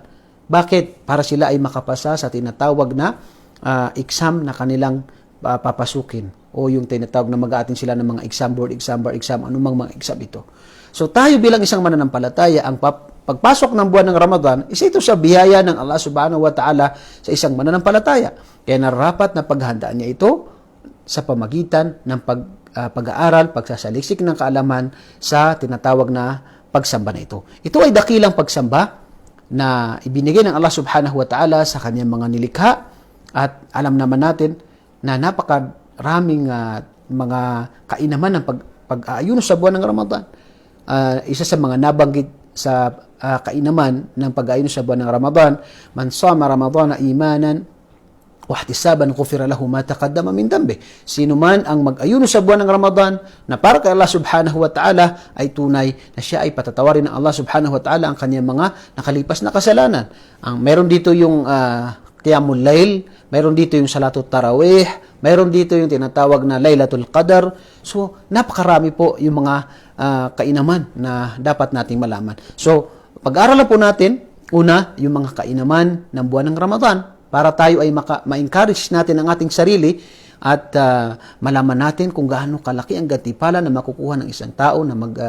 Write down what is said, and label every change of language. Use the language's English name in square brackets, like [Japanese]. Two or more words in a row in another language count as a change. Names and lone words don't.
[Filipino] Bakit? Para sila ay makapasa sa tinatawag na exam na kanilang papasukin, o yung tinatawag na mag-aatin sila ng mga exam, board exam, bar exam, anumang mga exam ito. So tayo bilang isang mananampalataya, ang pagpasok ng buwan ng Ramadan, isa ito sa biyaya ng Allah [Arabic] سبحانه وتعالى [Filipino] sa isang mananampalataya. Kaya nararapat na paghandaan niya ito sa pamagitan ng pag-aaral, pagsasaliksik ng kaalaman sa tinatawag na pagsamba na ito. Ito ay dakilang pagsamba na ibinigay ng Allah [Arabic] سبحانه وتعالى [Filipino] sa kanyang mga nilikha, at alam naman natin na napakaraming mga kainaman ng pag-aayuno sa buwan ng Ramadan. Isa sa mga nabanggit sa kainaman ng pag-aayuno sa buwan ng Ramadan, [Arabic] من صام رمضان إيمانا واحتسابا غفر له ما تقدم من ذنبه. [Filipino] Sino man ang mag-ayuno sa buwan ng Ramadan na para kay Allah [Arabic] سبحانه وتعالى, [Filipino] ay tunay na siya ay patatawarin ng Allah [Arabic] سبحانه وتعالى [Filipino] ang kanyang mga nakalipas na kasalanan. Meron dito yung [Arabic] قيام الليل, [Filipino] meron dito yung [Arabic] صلاة التراويح, [Filipino] meron dito yung tinatawag na [Arabic] ليلة القدر. [Filipino] So napakarami po yung mga kainaman na dapat nating malaman. So pag-aralan po natin una yung mga kainaman ng buwan ng Ramadan, para tayo ay ma-encourage natin ang ating sarili, at malaman natin kung gaano kalaki ang gantimpala na makukuha ng isang tao na